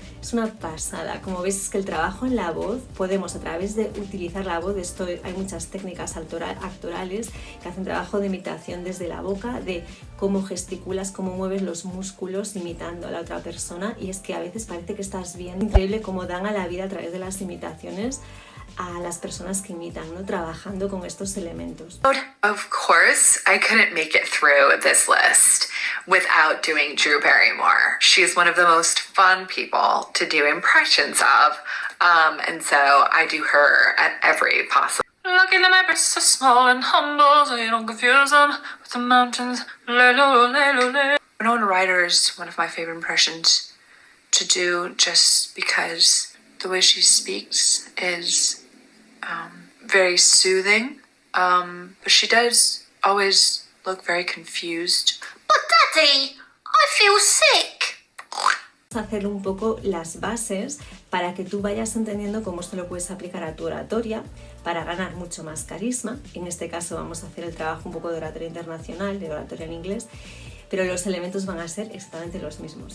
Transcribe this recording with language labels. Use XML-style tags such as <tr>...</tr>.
<es>Es una pasada. Como ves, es que el trabajo en la voz, podemos a través de utilizar la voz, hay muchas técnicas actorales que hacen trabajo de imitación desde la boca, de cómo gesticulas, cómo mueves los músculos imitando a la otra persona, y es que a veces parece que estás bien. Increíble cómo dan a la vida a través de las imitaciones a las personas que imitan, ¿no? Trabajando con estos elementos.</es> <en>Of course, I couldn't make it through this list. without doing Drew Barrymore. She's one of the most fun people to do impressions of, and so I do her at every possible. Lucky that my breasts are small and humble, so you don't confuse them with the mountains. Winona Ryder is one of my favorite impressions to do, just because the way she speaks is very soothing, but she does always look very confused. But Daddy, I feel sick.</en> <es>Hacer un poco las bases para que tú vayas entendiendo cómo esto lo puedes aplicar a tu oratoria para ganar mucho más carisma. En este caso vamos a hacer el trabajo un poco de oratoria internacional, de oratoria en inglés, pero los elementos van a ser exactamente los mismos.</es>